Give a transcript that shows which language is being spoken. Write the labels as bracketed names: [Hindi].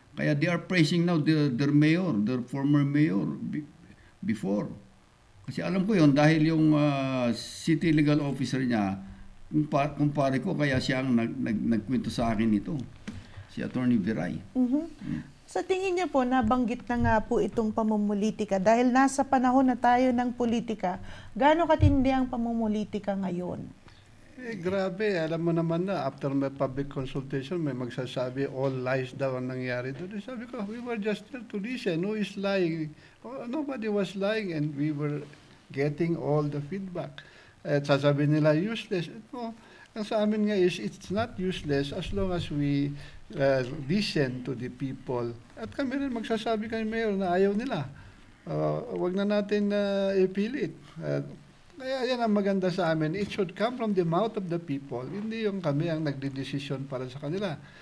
[English] Kaya they are praising now their mayor, their former mayor before. [Filipino] Kasi alam ko yun, dahil yung city legal officer niya, kumpare ko, kaya siya ang nagkwento sa akin ito. Si Attorney Viray. Sa tingin niyo po, nabanggit na nga po itong pamumulitika. Dahil nasa panahon na tayo ng politika, gaano katindi ang pamumulitika ngayon? Grabe, alam mo naman na, [English] after my public consultation, [Filipino] may magsasabi, [English] all lies [Filipino] daw ang nangyari doon. Sabi ko, [English] we were just there to listen. Who is lying? Nobody was lying, and we were getting all the feedback. [Filipino] At sasabihin nila, [English] useless. [Filipino] Ang sa amin nga [English] is, it's not useless as long as we listen to the people. [Filipino] At kami rin magsasabi kay Mayor na ayaw nila. Wag na natin ipilit. Kaya yan ang maganda sa amin. [English] It should come from the mouth of the people. [Filipino] Hindi yung kami ang nagdidesisyon para sa kanila.